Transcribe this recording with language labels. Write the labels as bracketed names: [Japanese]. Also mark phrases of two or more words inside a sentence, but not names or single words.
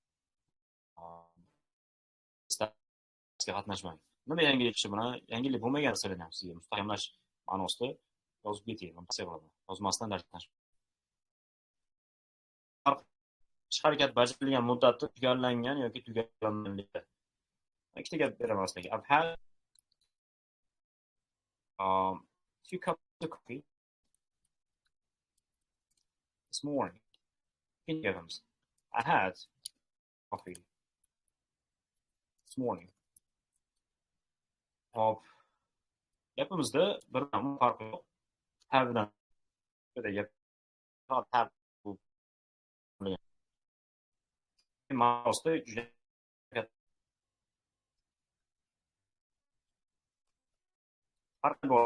[Uzbek] Qatnashmang. Nima yangilik ishi bilan yangilik bo'lmagan narsalarni ham sizga mustahkamlash ma'nosida yozib keting. Tavsiya qilaman. Yozmasdan dars qatnash. Ish harakat bajarilgan muddati tugallangan yoki tugallanmaganligi. Ikkita gap beraman sizlarga. [English] I've had few cups of coffee this morning. I had coffee this morning. [Uzbek] Gapimizda bir farqi yo'q. Have bilan gap have bu ma'nosida juda katta farq bor.